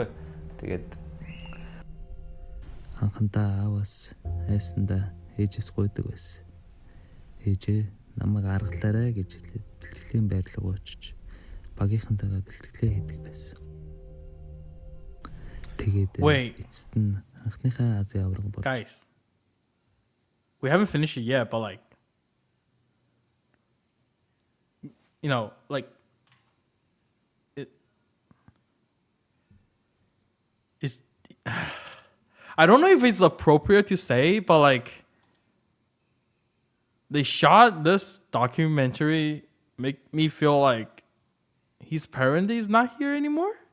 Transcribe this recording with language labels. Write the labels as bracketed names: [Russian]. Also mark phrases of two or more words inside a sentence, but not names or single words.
[Mongolian] Тэгээд анхандаа ааваас айсандаа ээжээс гуйдаг байсан. Ээжээ намайг аргалаарай гэж хэлээд бэлтгэлийн байр руу очиж багийнхантайгаа бэлтгэлээ хийдэг байсан. Тэгээд эцэст нь анхныхаа Азийн авраг болж. [English] Guys, we haven't finished it yet, but like, you know, like it's I don't know if it's appropriate to say, but like they shot this documentary make me feel like his parent is not here anymore.